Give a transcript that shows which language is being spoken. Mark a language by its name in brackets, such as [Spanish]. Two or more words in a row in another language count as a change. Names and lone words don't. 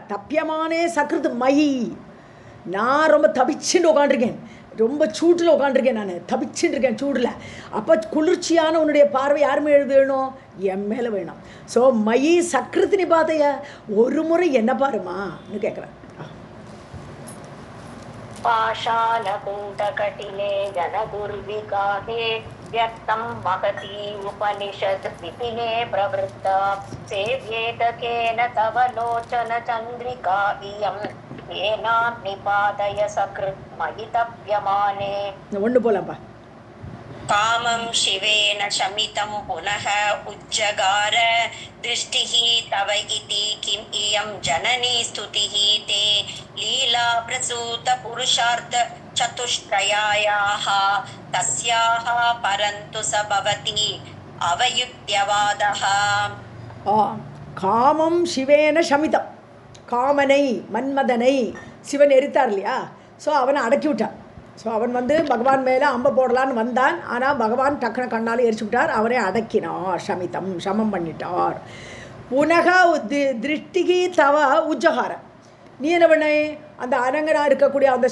[Sanskrit] तप्यमाने सकृत् मयि, [Tamil] நான் ரொம்ப தபிச்சுட்டு உட்காண்டிருக்கேன். ரொம்ப சூட்டில் உட்காண்டிருக்கேன். நான் தபிச்சுட்டு இருக்கேன் சூடில். அப்போ குளிர்ச்சியான உன்னுடைய பார்வை யார் மேலே வேணும்? என் மேலே வேணும். ஸோ [Sanskrit] मयि सकृत् निपातय, [Tamil] ஒரு முறை என்ன பாருமான்னு கேட்குறேன். [Sanskrit] पाषाणकुण्डकटिले जनदुर्विगाहे व्यक्तं महती उपनिषद् विपिने प्रवृत्ता सेव्येत केन तव लोचन चन्द्रिका इयम् एनां निपातय सकृत् मयि तप्यमाने. [Tamil] ஒன்று போலப்பா. [Sanskrit] कामं शिवेन शमितं पुनः उज्जगार दृष्टिः तव इति किम् इयं जननी स्तुतिः ते लीला प्रसूत पुरुषार्थ चतुष्टयायाः तस्याः परन्तु स भवति अवयुक्त्यवादः कामं शिवेन शमितम् [Tamil] காமனை மன்மதனை சிவன் எரித்தார் இல்லையா ஸோ அவனை அடக்கி விட்டான் ஸோ அவன் வந்து பகவான் மேலே அம்பை போடலான்னு வந்தான் ஆனால் பகவான் டக்குனு கண்ணால் எரிச்சு விட்டார் அவரை அடக்கினார் சமிதம் சமம் பண்ணிட்டார் [Sanskrit] पुनः दृष्टिः तव उज्जगार [Tamil] நீ என்ன பண்ண அந்த அரங்கனா இருக்கக்கூடிய அந்த